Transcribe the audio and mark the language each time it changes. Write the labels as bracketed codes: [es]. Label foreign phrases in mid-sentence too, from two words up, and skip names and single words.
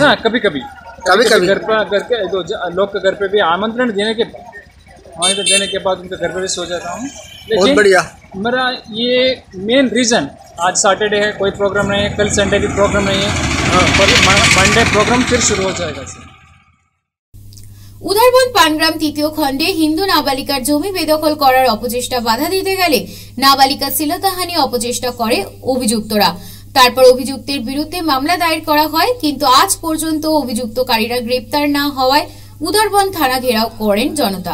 [hi] हाँ, कभी कभी घर के लोग के घर पे भी आमंत्रण देने के बाद उनके घर पे भी सो जाता हूँ। बहुत बढ़िया। मेरा ये [en] main reason, [hi] आज सैटरडे है, कोई प्रोग्राम नहीं है, कल संडे भी प्रोग्राम नहीं है, मंडे प्रोग्राम फिर शुरू हो जाएगा सर। [bn] উদারবন পানগ্রাম 3য় খণ্ডে হিন্দু নাবালিকার জমি বেদখল করার অপচেষ্টা বাধা দিতে গেলে নাবালিকা শ্লীলতাহানি অপচেষ্টা করে অভিযুক্তরা। তারপর অভিযুক্তের বিরুদ্ধে মামলা দায়ের করা হয়, কিন্তু আজ পর্যন্ত অভিযুক্তকারীরা গ্রেপ্তার না হওয়ায় উদারবন থানা ঘেরাও করেন জনতা।